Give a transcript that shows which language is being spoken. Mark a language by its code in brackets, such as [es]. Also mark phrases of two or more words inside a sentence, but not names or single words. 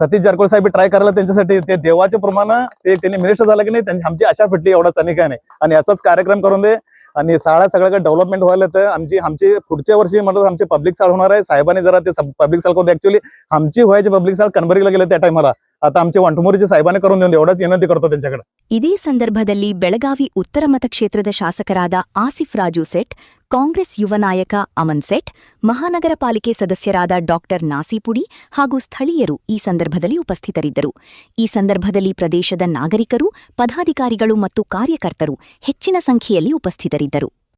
[mr] सतीश जारकोळ साहेब ट्राय करायला त्यांच्यासाठी, ते देवाचे प्रमाण ते त्यांनी मिनिस्टर झाला की नाही, आमची आशा फिटली, एवढाच आणि काय नाही. आणि याचाच कार्यक्रम करून दे. आणि शाळा सगळ्याकडे डेव्हलपमेंट व्हायला तर आमची पुढच्या वर्षी म्हणतात आमची पब्लिक शाळा होणार आहे. साहेबांनी जरा ते पब्लिक शाळा करून, ऍक्च्युअली आमची व्हायची पब्लिक शाळा कणबरीला गेले त्या टायमाला. आता आमचे वंटमोरीचे साहेबांनी करून देऊन एवढाच विनंती करतो त्यांच्याकडे. [kn] ಇದೇ ಸಂದರ್ಭದಲ್ಲಿ ಬೆಳಗಾವಿ ಉತ್ತರ ಮತಕ್ಷೇತ್ರದ ಶಾಸಕರಾದ ಆಸಿಫ್ ರಾಜು ಸೆಟ್, ಕಾಂಗ್ರೆಸ್ ಯುವ ನಾಯಕ ಅಮನ್ ಸೆಟ್, ಮಹಾನಗರ ಪಾಲಿಕೆ ಸದಸ್ಯರಾದ ಡಾಕ್ಟರ್ ನಾಸಿಪುಡಿ ಹಾಗೂ ಸ್ಥಳೀಯರು ಈ ಸಂದರ್ಭದಲ್ಲಿ ಉಪಸ್ಥಿತರಿದ್ದರು. ಈ ಸಂದರ್ಭದಲ್ಲಿ ಪ್ರದೇಶದ ನಾಗರಿಕರು, ಪದಾಧಿಕಾರಿಗಳು ಮತ್ತು ಕಾರ್ಯಕರ್ತರು ಹೆಚ್ಚಿನ ಸಂಖ್ಯೆಯಲ್ಲಿ ಉಪಸ್ಥಿತರಿದ್ದರು.